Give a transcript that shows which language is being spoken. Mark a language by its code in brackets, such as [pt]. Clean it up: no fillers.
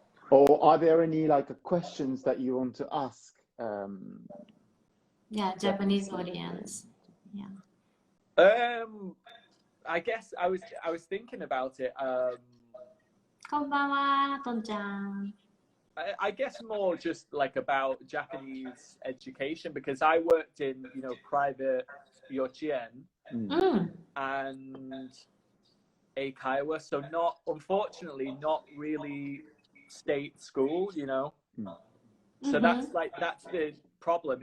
[en] Or are there any questions that you want to ask? Yeah, Japanese audience. Yeah. I guess I was thinking about it. [ja] こんばんは、とんちゃん。 [en] I guess more just like about Japanese education, because I worked in private yochien and eikaiwa, so unfortunately not really state school, So that's the problem.